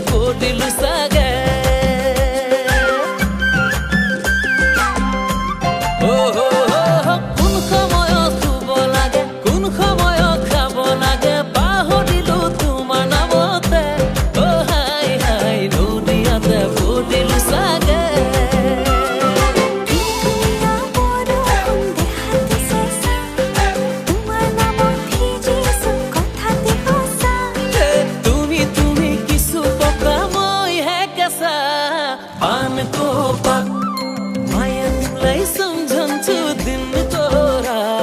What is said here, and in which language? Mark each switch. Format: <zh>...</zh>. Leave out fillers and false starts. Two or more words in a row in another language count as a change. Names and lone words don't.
<as>পৰিলো চাগে কোন সময়ত শুব লাগে কোন সময়ত খাব লাগে পাহৰিলো তোমাৰ নামতে হাই হাই দুনিয়াতে পৰিলো চাগে</as> <ne>पान को पक माया तिमीलाई सम्झन्छु दिन तोरा</ne>